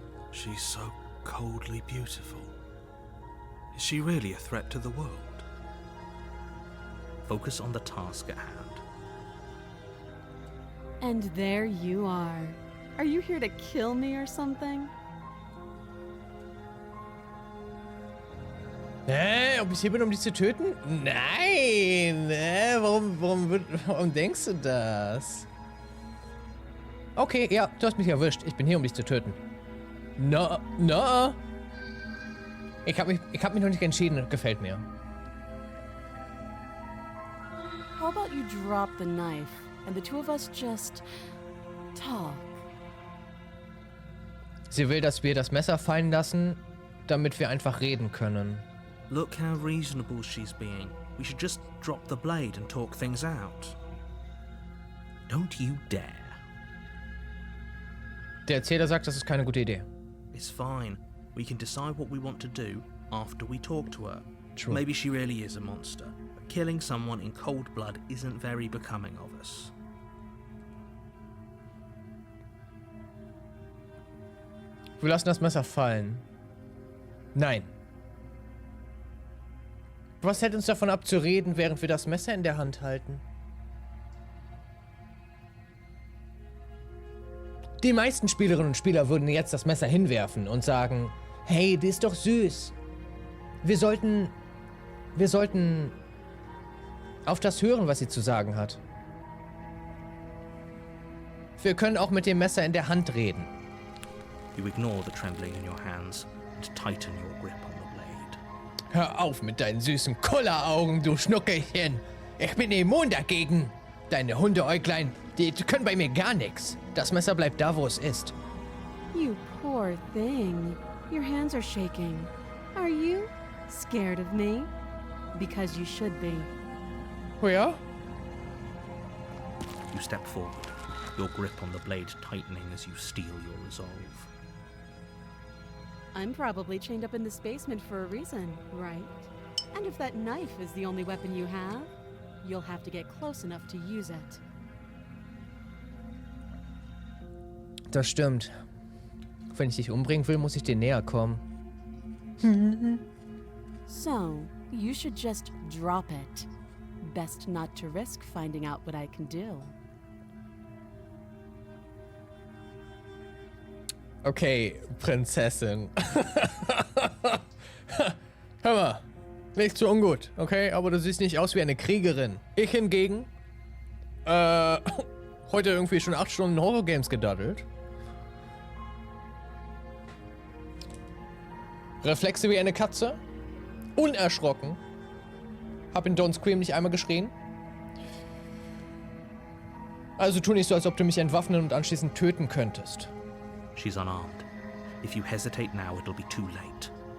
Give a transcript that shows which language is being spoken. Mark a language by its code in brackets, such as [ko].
[en] She's so coldly beautiful. Is she really a threat to the world? Focus on the task at hand. And there you are. Are you here to kill me or something? [de] Ob ich hier bin, um dich zu töten? Nein! Warum denkst du das? Okay, ja, du hast mich erwischt. Ich bin hier, um dich zu töten. [en] No. [de] Ich hab mich noch nicht entschieden. Gefällt mir. [en] How about you drop the knife and the two of us just talk? [de] Sie will, dass wir das Messer fallen lassen, damit wir einfach reden können. [en] Look how reasonable she's being. We should just drop the blade and talk things out. Don't you dare. [de] Der Erzähler sagt, das ist keine gute Idee. [en] It's fine. We can decide what we want to do after we talk to her. True. Maybe she really is a monster, but killing someone in cold blood isn't very becoming of us. [de] Wir lassen das Messer fallen. Nein. Was hält uns davon ab zu reden, während wir das Messer in der Hand halten? Die meisten Spielerinnen und Spieler würden jetzt das Messer hinwerfen und sagen, hey, die ist doch süß. Wir sollten auf das hören, was sie zu sagen hat. Wir können auch mit dem Messer in der Hand reden. [en] You ignore the trembling in your hands and tighten your grip on the blade. [de] Hör auf mit deinen süßen Kulleraugen, du Schnuckelchen. Ich bin immun dagegen. Deine Hundeäuglein, die können bei mir gar nichts. Das Messer bleibt da, wo es ist. [en] You poor thing. Your hands are shaking. Are you scared of me? Because you should be. [de] Oh ja? [en] You step forward, your grip on the blade tightening as you steel your resolve. I'm probably chained up in this basement for a reason, right? And if that knife is the only weapon you have, you'll have to get close enough to use it. [de] Das stimmt. Wenn ich dich umbringen will, muss ich dir näher kommen. So, you should just drop it. Best not to risk finding out what I can do. Okay, Prinzessin. Hör mal, nicht so ungut, okay? Aber du siehst nicht aus wie eine Kriegerin. Ich hingegen, heute irgendwie schon 8 Stunden Horror-Games gedaddelt. Reflexe wie eine Katze. Unerschrocken. Hab in Don't Scream nicht einmal geschrien. Also tu nicht so, als ob du mich entwaffnen und anschließend töten könntest. [en] She's unarmed. If you hesitate now, it'll be too late.